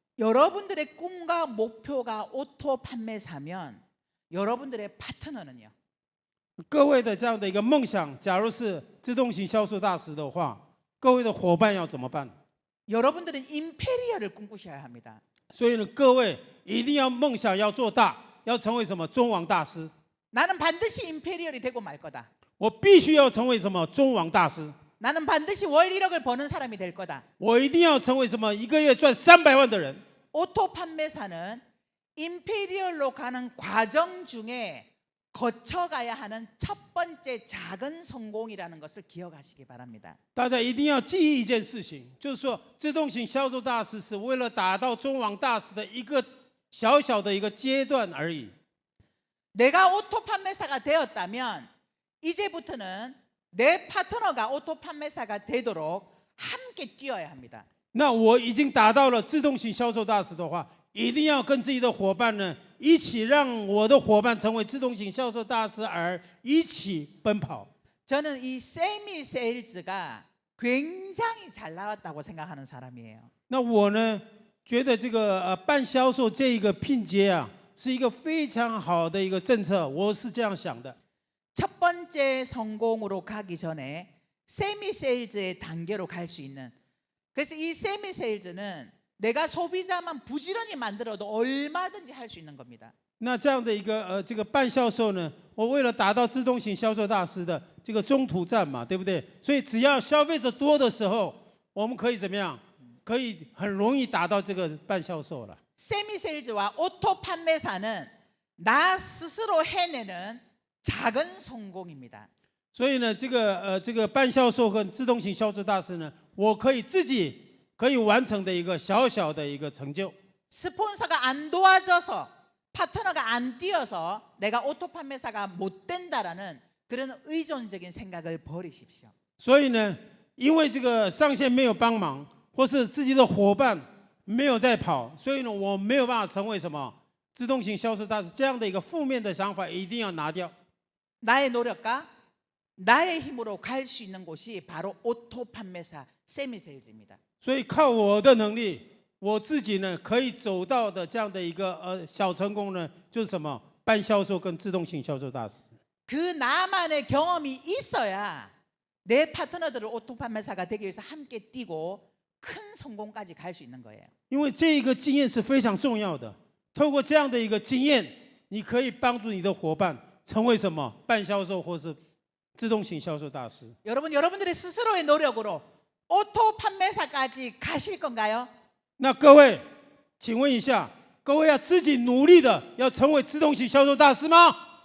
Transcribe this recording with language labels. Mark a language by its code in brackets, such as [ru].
[ko] 여러분들의 꿈과 목표가 오토 판매사면 여러분들의 파트너는요. [zh] 各位的这样的一个梦想，假如是自动型销售大师的话，各位的伙伴要怎么办？ [ko] 여러분들은 임페리얼을 꿈꾸셔야 합니다. [zh] 所以呢，各位一定要梦想要做大，要成为什么中王大师。 [ko] 나는 반드시 임페리얼이 되고 말 거다. [zh] 我必须要成为什么中王大师， [ko] 나는 반드시 월 1억을 버는 사람이 될 거다. [zh] 我一定要成为什么一个月赚300万的人。 [ko] 오토 판매사는 임페리얼로 가는 과정 중에 거쳐가야 하는 첫 번째 작은 성공이라는 것을 기억하시기 바랍니다. [zh] 大家一定要记忆一件事情，就是说自动型销售大师是为了达到中网大师的一个小小的一个阶段而已。 [ko] 내가 오토 판매사가 되었다면 이제부터는 내 파트너가 오토 판매사가 되도록 함께 뛰어야 합니다. [zh] 那我已经达到了自动型销售大师的话，一定要跟自己的伙伴呢一起，让我的伙伴成为自动型销售大师，而一起奔跑。 [ko] 저는 이 세미 세일즈가 굉장히 잘 나왔다고 생각하는 사람이에요. [zh] 那我呢，觉得这个半销售这一个聘阶啊，是一个非常好的一个政策，我是这样想的。 [ko] 첫 번째 성공으로 가기 전에 세미 세일즈의 단계로 갈 수 있는, 그래서 이 세미 세일즈는 내가 소비자만 부지런히 만들어도 얼마든지 할 수 있는 겁니다. [zh] 那这样的一个这个半销售呢，我为了达到自动型销售大师的这个中途站嘛，对不对？所以只要消费者多的时候，我们可以怎么样？可以很容易达到这个半销售了。 [ko] 세미 세일즈와 오토 판매사는 나 스스로 해내는 작은 성공입니다. [zh] 所以呢，这个半销售跟自动型销售大师呢，我可以自己可以完成的一个小小的一个成就。 [ko] 스폰서가 안 도와줘서 파트너가 안 뛰어서 내가 오토 판매사가 못 된다라는 그런 의존적인 생각을 버리십시오. [zh] 所以呢，因为这个上线没有帮忙，或是自己的伙伴没有在跑，所以呢，我没有办法成为什么自动型销售大师这样的一个负面的想法一定要拿掉。 [ko] 나의 노력과 나의 힘으로 갈 수 있는 곳이 바로 오토 판매사 세미 세일즈입니다. [zh] 所以靠我的能力，我自己呢可以走到的这样的一个小成功呢，就是什么半销售跟自动型销售大师。 [ko] 그 나만의 경험이 있어야 내 파트너들을 오토 판매사가 되기 위해서 함께 뛰고 큰 성공까지 갈 수 있는 거예요. [zh] 因为这一个经验是非常重要的。透过这样的一个经验，你可以帮助你的伙伴成为什么半销售或是自动型销售大师。 [ko] 여러분들의 스스로의 노력으로 오토 판매사까지 가실 건가요? [zh] 那各位，请问一下，各位要自己努力的要成为自动型销售大师吗？